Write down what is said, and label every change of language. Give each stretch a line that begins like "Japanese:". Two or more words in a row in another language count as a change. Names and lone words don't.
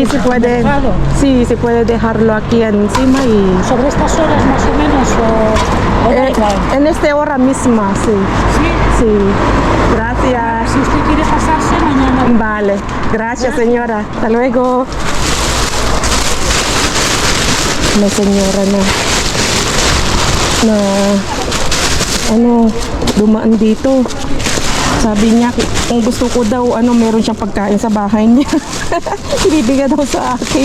Spanish: el se puede. mercado. Sí, se puede dejarlo aquí encima y Sobre estas horas más o menos o da igual. en esta hora misma, sí. Sí, Sí. Gracias. si usted quiere pasarse mañana. Vale. Gracias, señora. Hasta luego.
Filipino: May senyora na ano, dumaan dito. Sabi niya, kung gusto ko daw, meron siyang pagkain sa bahay niya. Ibibigay daw sa akin.